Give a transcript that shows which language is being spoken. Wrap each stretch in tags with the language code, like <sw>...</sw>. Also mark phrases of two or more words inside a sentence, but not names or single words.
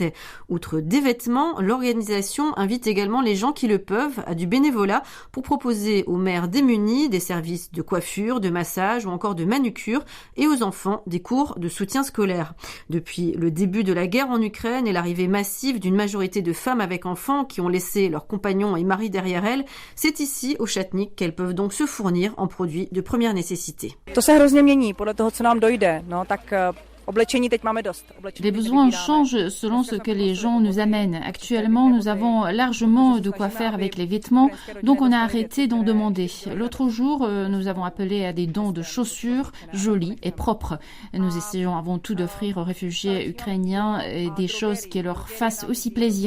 <fr>Outre des vêtements, l'organisation invite également les gens qui le peuvent à du bénévolat pour proposer aux mères démunies des services de coiffure, de massage ou encore de manucure et aux enfants des cours de soutien scolaire. Depuis le début de la guerre en Ukraine et l'arrivée massive d'une majorité de femmes avec enfants qui ont laissé leurs compagnons et maris derrière elles, c'est ici au Chatnik qu'elles peuvent donc se fournir en produits de première nécessité.</fr> <cs>To se hrozně mění podle toho, co nám dojde. No tak</cs> <fr>Les besoins changent selon ce que les gens nous amènent. Actuellement, nous avons largement de quoi faire avec les vêtements, donc on a arrêté d'en demander. L'autre jour, nous avons appelé à des dons de chaussures jolies et propres. Nous essayons avant tout d'offrir aux réfugiés ukrainiens des choses qui leur fassent aussi plaisir.</fr>